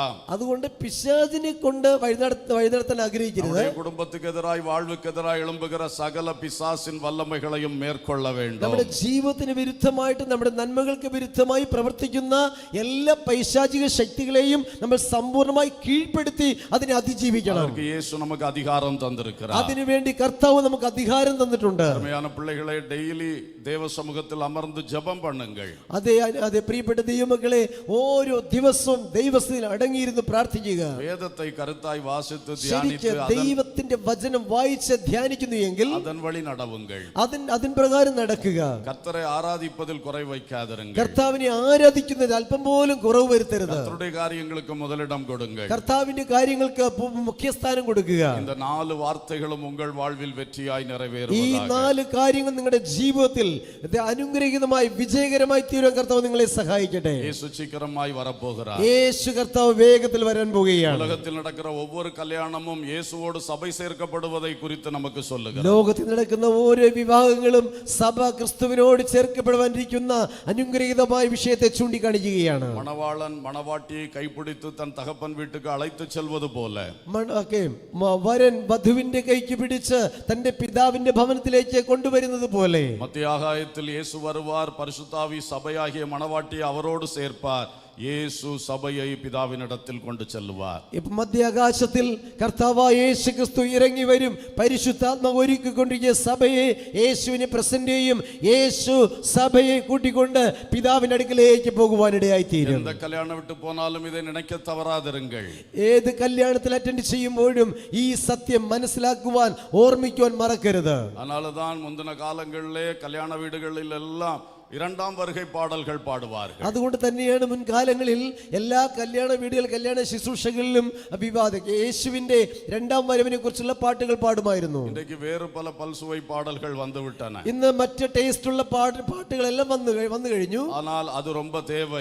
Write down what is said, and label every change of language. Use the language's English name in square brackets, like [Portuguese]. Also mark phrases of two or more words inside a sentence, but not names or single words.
[Malayalam] അതുകൊണ്ട് പിശാച് പിശാചിനെ കൊണ്ട് വഴിനടത്താൻ ആഗ്രഹിക്കരുത്. [Tamil] நம்முடைய குடும்பத்துக்கு எதிராய் வாழ்வுக்கு எதிராய் எழும்புகிற சகல பிசாசின் வல்லமைகளையும் மேற்கொள்ள வேண்டும். [Malayalam] നമ്മുടെ ജീവിതത്തിന് വിരുദ്ധമായിട്ട് നമ്മുടെ നന്മകൾക്ക് വിരുദ്ധമായി പ്രവർത്തിക്കുന്ന എല്ലാ പൈശാചിക ശക്തികളെയും നമ്മൾ സമ്പൂർണ്ണമായി കീഴ്പ്പെടുത്തി അതിനെ അതിജീവിക്കണം. [Tamil] அதற்கு இயேசு நமக்கு அதிகாரம் தந்திருக்கிறார். [Malayalam] അതിനുവേണ്ടി കർത്താവ് നമുക്ക് അധികാരം തന്നിട്ടുണ്ട്. [Tamil] அருமையான பிள்ளைகளை, டெய்லி தேவ சமூகத்தில் அமர்ந்து ஜெபம் பண்ணுங்கள். [Malayalam] അതെ പ്രിയപ്പെട്ട ദൈവമക്കളെ, ഓരോ ദിവസവും ദൈവസന്നിധിയിൽ അടങ്ങിയിരുന്ന് പ്രാർത്ഥിക്കുക. വേദത്തെ കരുത്തായി വാസിத்து ശരിക്ക് [Tamil] தியானித்து [Malayalam] ദൈവത്തിന്റെ വചനം വായിച്ച് ധ്യാനിക്കുന്നു എങ്കിൽ [Tamil] அதன் வழി நடவுங்கள். [Malayalam] അതിൻ പ്രകാരം നടക്കുക. [Tamil] கர்த்தரை ஆராதிப்பதில் குறை வைக்காதிருங்கள். [Malayalam] കർത്താവിനെ ആരാധിക്കുന്നതിൽ അല്പം പോലും കുറവ് വരുത്തരുത്. [Tamil] கர்த்தருடைய காரியங்களுக்கு முதலிடம் கொடுங்கள். [Malayalam] കർത്താവിന്റെ കാര്യങ്ങൾക്ക് മുഖ്യസ്ഥാനം കൊടുക്കുക. [Tamil] இந்த 4 வார்த்தைகளும் உங்கள் வாழ்வில் வெற்றியாய் [Malayalam] ഈ [Tamil] நிறைவேறுவதாக. [Malayalam] 4 കാര്യങ്ങൾ നിങ്ങളുടെ ജീവിതത്തിൽ അനുഗ്രഹീതമായി വിജയകരമായി തീരുവാൻ കർത്താവ് നിങ്ങളെ സഹായിക്കട്ടെ. [Tamil] இயேசு சீக்கிரமாய் வரப்போகிறார். [Malayalam] യേശു കർത്താവ് വേഗത്തിൽ വരാൻ പോവുകയാണ്. [Tamil] உலகத்தில் நடக்கிற ஒவ்வொரு கல்யாணமும் இயேசுவோடு சபை சேர்க்கப்படுவதை குறித்து நமக்கு சொல்லுகிறது. [Malayalam] ലോകത്തിൽ നടക്കുന്ന ഓരോ വിവാഹങ്ങളും സഭ ക്രിസ്തുവിനോട് ചേർക്കപ്പെടുവാനിരിക്കുന്ന അനുഗ്രഹീതമായ വിഷയത്തെ ചൂണ്ടിക്കാണിക്കുകയാണ്. [Tamil] மணவாளன் மணவாட்டியை கைப்பிடித்து தன் தகப்பன் வீட்டுக்கு அழைத்து செல்வது போல [Malayalam] വരൻ വധുവിന്റെ കൈക്ക് പിടിച്ച് തന്റെ പിതാവിന്റെ ഭവനത്തിലേക്ക് കൊണ്ടുവരുന്നത് പോലെ [Tamil] மத்திய ஆகாயத்தில் இயேசு வருவார். பரிசுத்தாவி சபையாகிய மணவாட்டியை அவரோடு சேர்ப்பார். இயேசு சபையை பிதாவினிடத்தில் கொண்டு செல்வார். [Malayalam] മധ്യാകാശത്തിൽ കർത്താവായ യേശു ക്രിസ്തു ഇറങ്ങി വരും. പരിശുദ്ധാത്മാവ് ഒരുക്കിക്കൊണ്ടിരിക്കുന്ന സഭയെ യേശുവിനെ പ്രസന്റ് ചെയ്യും. യേശു സഭയെ കൂട്ടിക്കൊണ്ട് പിതാവിന്റെ അടുക്കലേക്ക് പോകുവാനിടയായി തീരും. [Tamil] எந்த கல்யாணம் விட்டு போனாலும் இதை நினைக்க தவறாதிருங்கள். [Malayalam] ഏത് കല്യാണത്തിൽ അറ്റൻഡ് ചെയ്യുമ്പോഴും ഈ സത്യം മനസ്സിലാക്കുവാൻ ഓർമ്മിക്കുവാൻ മറക്കരുത്. [Tamil] அதனாலதான் முந்தின காலங்களிலே கல்யாண வீடுகளில் எல்லாம் 2ஆம் வருகை பாடல்கள் பாடுவார்கள். [Malayalam] അതുകൊണ്ട് തന്നെയാണ് മുൻകാലങ്ങളിൽ എല്ലാ കല്യാണ വീടുകൾ കല്യാണ ശുശ്രൂഷകളിലും യേശുവിന്റെ 2ആം വരവിനെ കുറിച്ചുള്ള പാട്ടുകൾ പാടുമായിരുന്നു. [Tamil] இன்றைக்கு வேறு பல பல்சுவை பாடல்கள் வந்து விட்டன. [Malayalam] ഇന്ന് മറ്റ് ടേസ്റ്റുള്ള പാട്ടുകളെല്ലാം വന്നു കഴിഞ്ഞു. [Tamil] ஆனால் அது ரொம்ப தேவை.